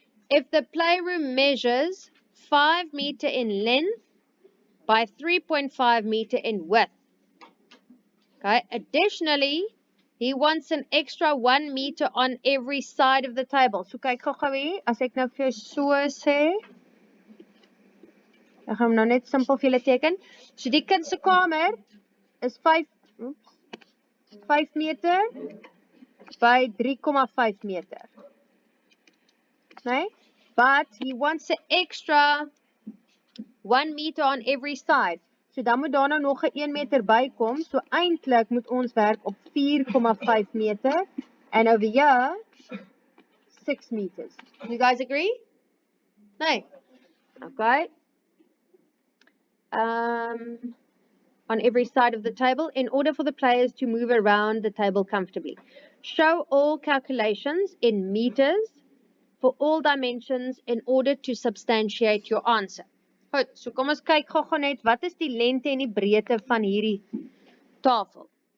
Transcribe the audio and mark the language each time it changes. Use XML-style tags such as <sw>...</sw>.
<en>If the playroom measures 5 meter in length by 3.5 meter in width. Okay. Additionally, he wants an extra 1 meter on every side of the table.</en> <af>So kyk gou hier, as ek nou vir jou so sê. Ek gaan nou net simpel vir julle teken. So die kind se kamer is 5 meter by 3,5 meter. Nee?</af> <en>But he wants an extra 1 meter on every side.</en> <af>So dan moet daar nou nog 'n 1 meter bykom. So eintlik moet ons werk op 4,5 meter.</af> <en>And over here, 6 meters. You guys agree? Nee. Okay. On every side of the table in order for the players to move around the table comfortably. Show all calculations in meters for all dimensions in order to substantiate your answer.</en> <af>Goed, so kom ons kyk gou net, wat is die lengte en die breedte van hierdie tafel?</af>